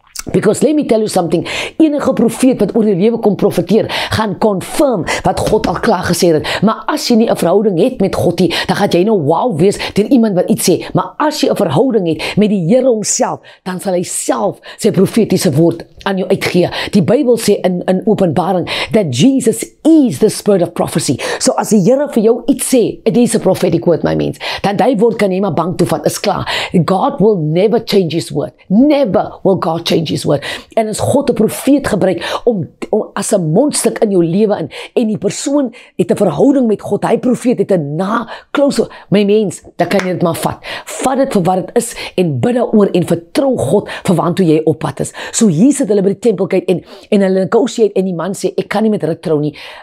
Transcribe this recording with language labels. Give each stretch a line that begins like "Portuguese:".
English: Because let me tell you something,
Afrikaans: enige profeet wat oor jou lewe kom profeteer, gaan confirm wat God al klaar gesê het. Maar as jy nie 'n verhouding het met God nie, dan gaan jy nou wow wees deur iemand wat iets sê. Maar as jy 'n verhouding het met die Here homself, dan sal hy self sy profetiese woord aan jou uitgee. Die Bybel sê in Openbaring
English: that Jesus is the spirit of prophecy.
Afrikaans: So as die Here vir jou iets sê,
English: it is a prophetic word,
Afrikaans: my mens, dan die woord kan jy maar bank toe vat, is klaar.
English: God will never change his word. Never will God change his word.
Afrikaans: En as God 'n profeet gebruik om as 'n mondstuk in jou lewe in, en die persoon het 'n verhouding met God, hy profeet het 'n close, my mens, dan kan jy dit maar vat. Vat dit vir wat dit is en bid daaroor en vertrou God vir waartoe jy op pad is. So hier sit hulle by die tempel kyk en hulle negotiate en die man sê ek kan nie met Rut trou nie.